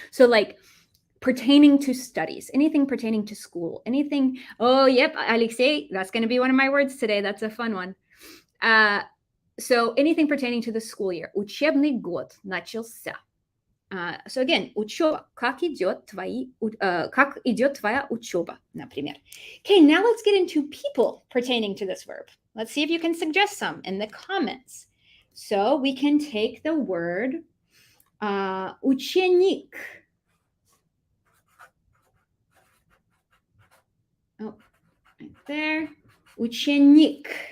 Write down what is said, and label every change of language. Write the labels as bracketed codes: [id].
[en] So like pertaining to studies, anything pertaining to school, anything. Oh, yep, Alexei, that's going to be one of my words today. That's a fun one. So anything pertaining to the school year, [ru] учебный год начался. [en] So again, учеба. [ru] Как идет твоя учеба, например. [en] Okay, now let's get into people pertaining to this verb. Let's see if you can suggest some in the comments. So we can take the word ученик. Oh, right there. Ученик.